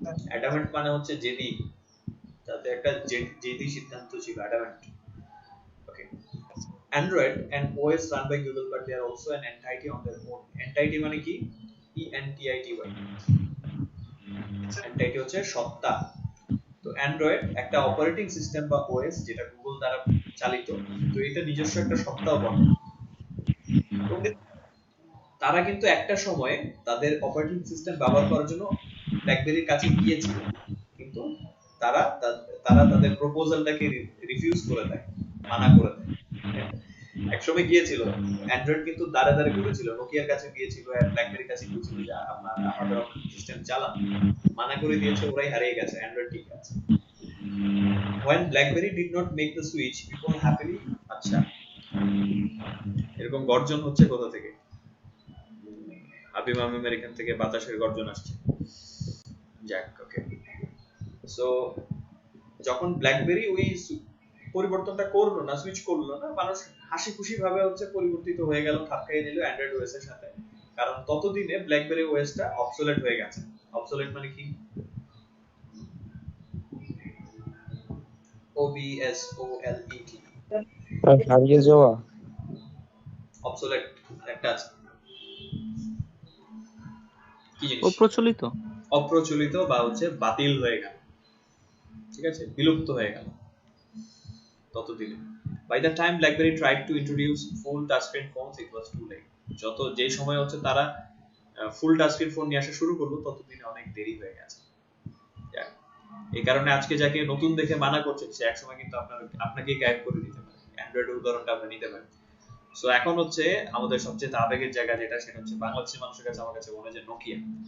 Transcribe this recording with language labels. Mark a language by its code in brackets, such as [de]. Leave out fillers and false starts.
[bn] Adamant মানে হচ্ছে জেদি, তাতে একটা জেদি সিদ্ধান্ত ছিল, adamant. [en] Okay, Android and OS run by Google, but they are also an entity on their own. [bn] Entity মানে কি? ENTITY, entity হচ্ছে সত্তা। তো অ্যান্ড্রয়েড একটা অপারেটিং সিস্টেম বা ওএস যেটা গুগল দ্বারা চালিত, তো এটা নিজস্ব একটা সত্তাও বটে। তারা কিন্তু একটা সময়ে তাদের অপারেটিং সিস্টেম ব্যবহার করার জন্য ব্ল্যাকবেরির কাছে গিয়েছিল, কিন্তু তারা তাদের প্রপোজালটাকে রিফিউজ করে দেয়, মানা করে দেয়। একসময় গিয়েছিল অ্যান্ড্রয়েড, কিন্তু দাঁড়ে দাঁড়ে ঘুরেছিল, নোকিয়ার কাছে গিয়েছিল, ব্ল্যাকবেরির কাছে গিয়েছিল যে আমাদের অপারেটিং সিস্টেম চালান, মানা করে দিয়েছে, ওরাই হারিয়ে গেছে, অ্যান্ড্রয়েড ঠিক আছে। [en] When BlackBerry did not make the switch, people happily, [bn] আচ্ছা এরকম গর্জন হচ্ছে কোথা থেকে? হাবিব আহমেদের এখান থেকে বাতাসের গর্জন আসছে। যাক, ওকে। সো যখন ব্ল্যাকবেরি ওই পরিবর্তনটা করলো না, সুইচ করলো না, মানুষ হাসি খুশি ভাবে হচ্ছে পরিবর্তিত হয়ে গেল, খাপ খাইয়ে নিল অ্যান্ড্রয়েড ওএস এর সাথে। কারণ ততদিনে ব্ল্যাকবেরি ওএসটা অবসোলেট হয়ে গেছে। অবসোলেট মানে কি? [en] OBSOLET, [bn] হারিয়ে যাওয়া, অবসোলেট একটা আছে, কি জিনিস? অপ্রচলিত, অপ্রচলিত বা হচ্ছে বাতিল হয়ে গেল, ঠিক আছে, বিলুপ্ত হয়ে গেল ততদিনে। [en] By the time BlackBerry tried to introduce full touchscreen phones, it was too late. [bn] যত যেই সময় হচ্ছে তারা ফুল টাচস্ক্রিন ফোন নিয়ে আসা শুরু করলো, ততদিনে অনেক দেরি হয়ে গেছে। এই কারণে আজকে যাকে নতুন দেখে মানা করছে, সে একসময় কিন্তু আপনাকেই গায়েব করে দিতে পারে। অ্যান্ড্রয়েডের উদাহরণটা আমরা নিতে পারি। সো এখন হচ্ছে আমাদের সবচেয়ে আবেগের জায়গা যেটা, সেটা হচ্ছে বাংলাদেশের মানুষের কাছে আমার কাছে মনে হয় যে নোকিয়া।